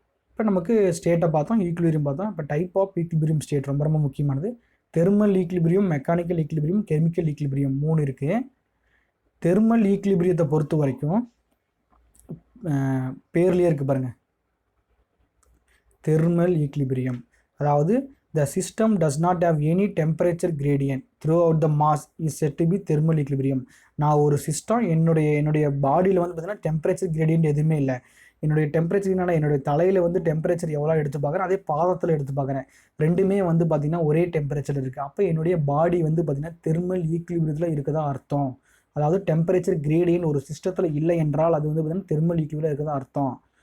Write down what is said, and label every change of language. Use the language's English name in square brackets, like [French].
[Tamil] இப்போ நமக்கு ஸ்டேட்டை பார்த்தோம், ஈக்குலிபிரியம் பார்த்தோம். இப்போ டைப் ஆஃப் ஈக்குலிபிரியம் ஸ்டேட் ரொம்ப ரொம்ப முக்கியமானது. Thermal equilibrium, mechanical equilibrium, chemical equilibrium 3 இருக்குது. தெர்மல் ஈக்குலிபிரியத்தை பொறுத்த வரைக்கும் பேர்லேயே இருக்குது பாருங்கள், தெர்மல் ஈக்குலிபிரியம். [English] அதாவது the system does not have any temperature gradient throughout the mass is said to be thermal equilibrium. [Tamil] நான் ஒரு சிஸ்டம் என்னுடைய பாடியில் வந்து பார்த்தீங்கன்னா டெம்பரேச்சர் கிரேடியன்ட் எதுவுமே இல்லை. என்னுடைய டெம்பரேச்சர் என்னுடைய தலையில் வந்து டெம்பரேச்சர் எவ்வளோ எடுத்து பார்க்குறேன், அதே பாதத்தில் எடுத்து பார்க்குறேன், ரெண்டுமே வந்து பார்த்திங்கன்னா ஒரே டெம்பரேச்சர் இருக்குது. அப்போ என்னுடைய பாடி வந்து பார்த்திங்கன்னா தெர்மல் ஈக்குலிபிரியத்தில் இருக்கதா அர்த்தம். அதாவது டெம்பரேச்சர் கிரேடியன்ட் ஒரு சிஸ்டத்தில் இல்லை என்றால் அது வந்து பார்த்திங்கன்னா தெர்மல் ஈக்குலிபிரியம் இருக்கதா அர்த்தம்.